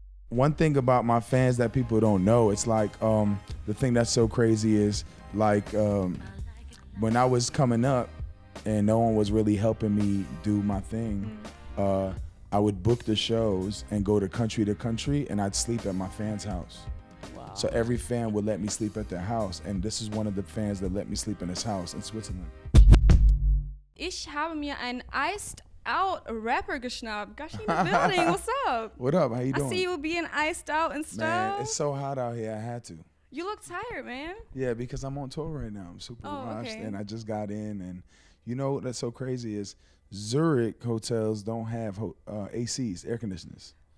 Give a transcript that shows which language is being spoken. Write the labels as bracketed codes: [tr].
[en] one thing about my fans that people don't know, it's like the thing that's so crazy is like when I was coming up and no one was really helping me do my thing, I would book the shows and go to country and I'd sleep at my fan's house. Wow. So every fan would let me sleep at their house, and this is one of the fans that let me sleep in his house in Switzerland. [de] Ich habe mir einen [en] iced out [de] rapper geschnappt. [en] Gashi in the building. What's up? What up? How you doing? I see you being iced out and stuff. Man, it's so hot out here. I had to. You look tired, man. Yeah, because I'm on tour right now. I'm super rushed, okay. and I just got in. And you know what's so crazy is Zurich hotels don't have ACs, air conditioners.